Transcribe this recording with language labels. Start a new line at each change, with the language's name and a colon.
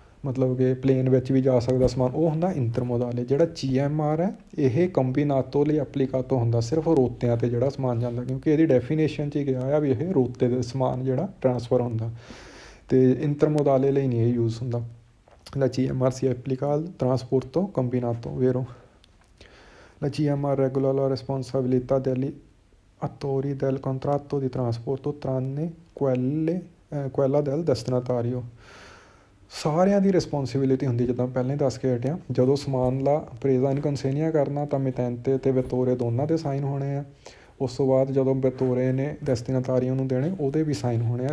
Punjabi: ਮਤਲਬ ਕਿ ਪਲੇਨ ਵਿੱਚ ਵੀ ਜਾ ਸਕਦਾ ਸਮਾਨ, ਉਹ ਹੁੰਦਾ ਇੰਟਰਮੋਦਾਲੇ। ਜਿਹੜਾ GMR ਹੈ ਇਹ ਕੰਬੀਨਾਤੋ ਲਈ ਐਪਲੀਕਾਤੋ ਹੁੰਦਾ, ਸਿਰਫ ਰੋਤਿਆਂ 'ਤੇ ਜਿਹੜਾ ਸਮਾਨ ਜਾਂਦਾ, ਕਿਉਂਕਿ ਇਹਦੀ ਡੈਫੀਨੇਸ਼ਨ 'ਚ ਹੀ ਗਿਆ ਆ ਵੀ ਇਹ ਰੋਤੇ ਦੇ ਸਮਾਨ ਜਿਹੜਾ ਟਰਾਂਸਫਰ ਹੁੰਦਾ, ਅਤੇ ਇੰਟਰਮੋਦਾਲੇ ਲਈ ਨਹੀਂ ਇਹ ਯੂਜ਼ ਹੁੰਦਾ।
Italian: La GMR si applica al trasporto combinato, vero? La GMR regola la responsabilità degli attori del contratto di trasporto tranne quella del destinatario।
Punjabi: ਸਾਰਿਆਂ ਦੀ ਰਿਸਪੋਂਸੀਬਿਲਿਟੀ ਹੁੰਦੀ, ਜਿੱਦਾਂ ਪਹਿਲਾਂ ਹੀ ਦੱਸ ਕੇ ਹਟਿਆ। ਜਦੋਂ ਸਮਾਨ ਦਾ ਪ੍ਰੇਜ਼ਾ ਇਨ ਕੰਸੇਨੀਆ ਕਰਨਾ ਤਾਂ ਮਿਤੈਂਤੇ ਅਤੇ ਵਿਤੋਰੇ ਦੋਨਾਂ ਦੇ ਸਾਈਨ ਹੋਣੇ ਆ। ਉਸ ਤੋਂ ਬਾਅਦ ਜਦੋਂ ਵਿਤੋਰੇ ਨੇ ਡੈਸਟੀਨੇਟਾਰੀਓ ਨੂੰ ਦੇਣੇ ਉਹਦੇ ਵੀ ਸਾਈਨ ਹੋਣੇ ਆ।